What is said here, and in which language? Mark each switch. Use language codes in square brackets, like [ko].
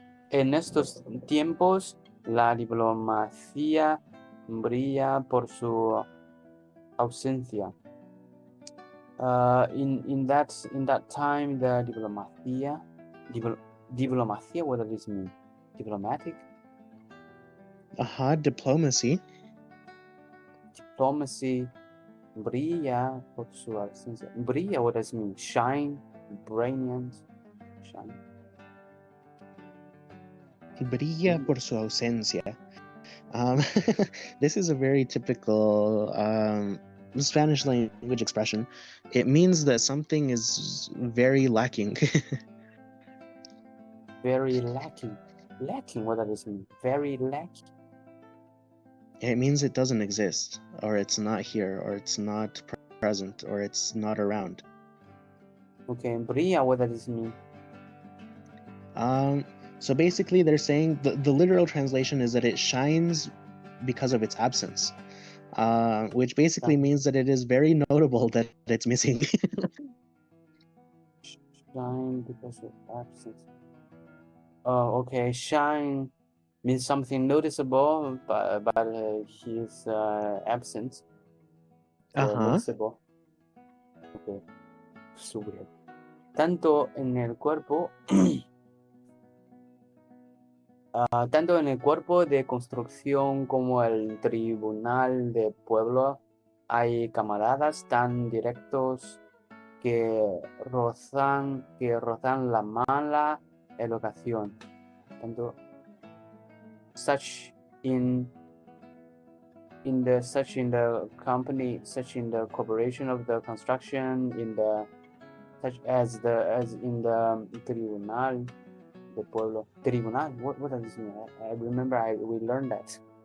[es] En estos tiempos, la diplomacia brilla por su ausencia. [en] In that time, the diplomacia, what does this mean? Diplomatic? Diplomacy. [es] Diplomacy brilla por su ausencia. [en] Brilla, what does it mean? Shine, brilliant, shine. [es] Brilla por su ausencia. [en] This is a very typical Spanish language expression. It means that something is very lacking. Very lacking. Lacking, what does this mean? Very lacking. It means it doesn't exist, or it's not here, or it's not present, or it's not around. Okay, brilla, what does this mean? So basically they're saying the literal translation is that it shines because of its absence, which basically means that it is very notable that it's missing. Shine because of absence. Oh, okay. Shine means something noticeable, but his absence. Noticeable. Okay. So weird. [es] Tanto en el cuerpo de construcción como el tribunal de pueblo hay camaradas tan directos que rozan la mala educación. [en] Tanto such in the company, such in the corporation of the construction, such as in the [es] tribunal de pueblo. [en] Tribunal, what does this mean? I remember we learned that.